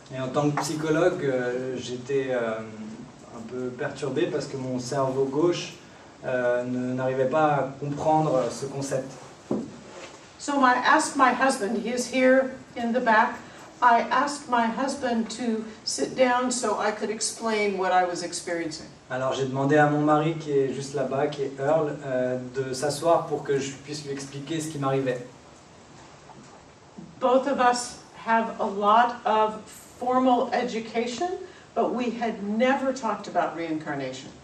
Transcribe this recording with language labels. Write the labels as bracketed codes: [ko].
[fr] Et en tant que psychologue, j'étais un peu perturbé parce que mon cerveau gauche n'arrivait pas à comprendre ce concept. [en] So I asked my husband, he is here in the back, I asked my husband to sit down so I could explain what I was experiencing. [fr] Alors j'ai demandé à mon mari, qui est juste là-bas, qui est Earl, de s'asseoir pour que je puisse lui expliquer ce qui m'arrivait. [en] Both of us have a lot of formal education, but we had never talked about reincarnation.